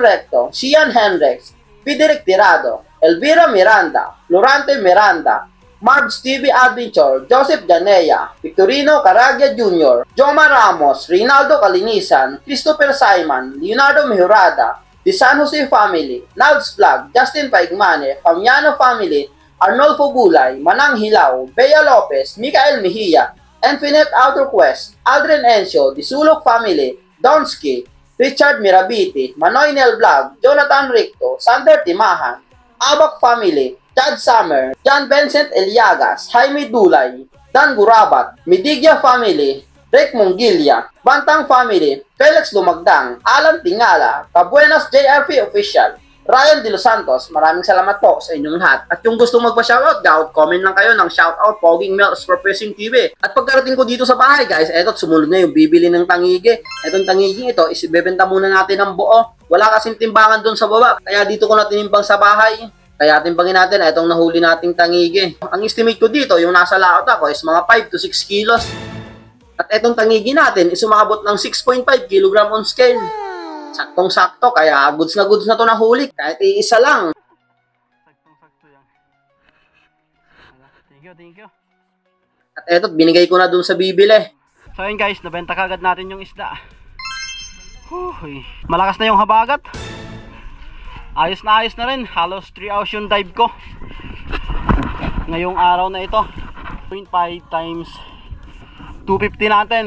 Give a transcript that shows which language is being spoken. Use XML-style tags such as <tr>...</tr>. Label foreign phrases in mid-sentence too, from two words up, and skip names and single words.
<tl>Recto, Cian Henrix, Fideric Tirado, Elvira Miranda, Lorante Miranda, Marbs TV Adventure, Joseph Janea, Victorino Caragia Jr., Joma Ramos, Rinaldo Kalinisan, Christopher Simon, Leonardo Mejorada, The San Jose Family, Nalds Vlog, Justin Paigmane, Famiano Family, Arnolfo Gulay, Manang Hilaw, Bea Lopez, Mikael Mejia, Infinite Outer Quest, Aldrin Encio, The Sulok Family, Donsky, Richard Mirabiti, Manoy Nel Vlog, Jonathan Ricto, Sander Timahan, Abak Family, Chad Summer, John Vincent Eliagas, Jaime Dulay, Dan Gurabat, Midigya Family, Rick Mongilya, Bantang Family, Felix Lumagdang, Alan Tingala, Kabuenas JRP Official, Ryan De Los Santos, maraming salamat po sa inyong lahat. At yung gusto magpa-shoutout, comment lang kayo ng shoutout Poging Mel's for Fishing TV. At pagkarating ko dito sa bahay guys, eto sumunod na yung bibili ng tangige. Etong tangige ito, isibebenta muna natin ng buo. Wala kasing timbangan doon sa baba, kaya dito ko na tinimbang sa bahay. Kaya timbangin natin itong nahuli nating tangige. Ang estimate ko dito, yung nasa laot ako is mga 5 to 6 kilos. At etong tangigi natin is umabot ng 6.5 kg</tl> <en>on scale.</en> <tl>Saktong-sakto, kaya goods na to nahuli. Kahit iisa lang. Saktong-sakto yan.</tl> <en>Thank you.</en> <tl>At eto, binigay ko na dun sa bibili. So yun guys, nabenta kagad natin yung isda. Malakas na yung habagat. Ayos na rin. Halos 3 hours yung dive ko ngayong araw na ito. 0.5 times 250 natin.</tl>